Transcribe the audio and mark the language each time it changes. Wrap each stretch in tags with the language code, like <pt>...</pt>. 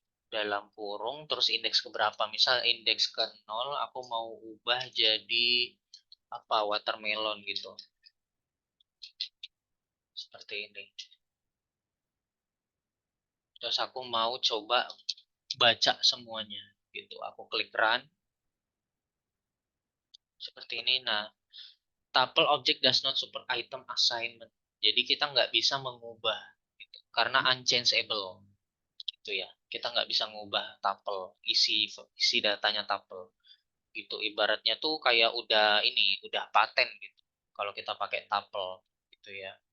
<id>Dalam kurung terus indeks ke berapa? Misal indeks ke 0 aku mau ubah jadi apa watermelon gitu. Seperti ini. Terus aku mau coba baca semuanya gitu. Aku klik run seperti ini.</id> <en>Nah, tuple object does not support item assignment.</en> <id>Jadi kita nggak bisa mengubah gitu, karena unchangeable gitu ya. Kita nggak bisa ngubah tuple, isi datanya tuple gitu. Ibaratnya tuh kayak udah ini, udah paten gitu. Kalau kita pakai tuple gitu ya.</id>